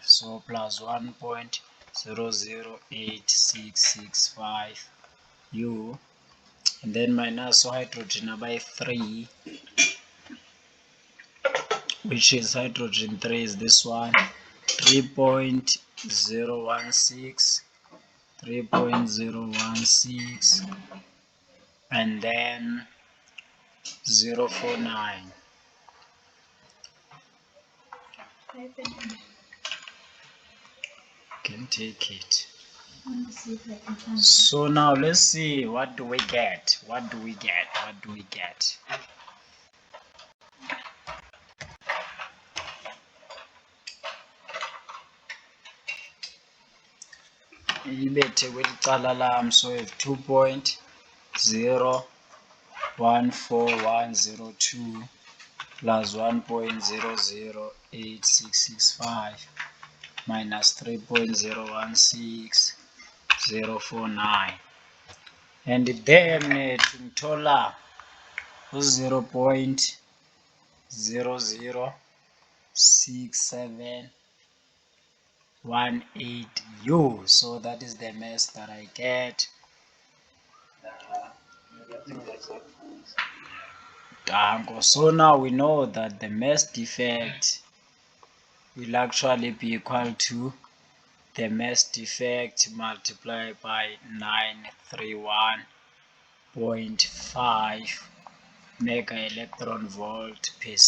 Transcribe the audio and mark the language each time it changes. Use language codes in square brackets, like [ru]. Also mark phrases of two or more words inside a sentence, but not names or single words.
[en] So plus 1.008665 U, and then minus hydrogen by 3, which is hydrogen 3 is this one, 3.016, 3.016, and then 049. Can take it. So now let's see, what do we get? What do we get? What do we get? [xh] Ibethe kweli cala lam, [en] so we have 2.0141102 plus 1.008665 minus 3.016049, and then [zu] ngithola u-0.006718 [en] U, so that is the mass that I get. Danko. So now we know that the mass defect will actually be equal to the mass defect multiplied by 931.5 mega electron volt per C.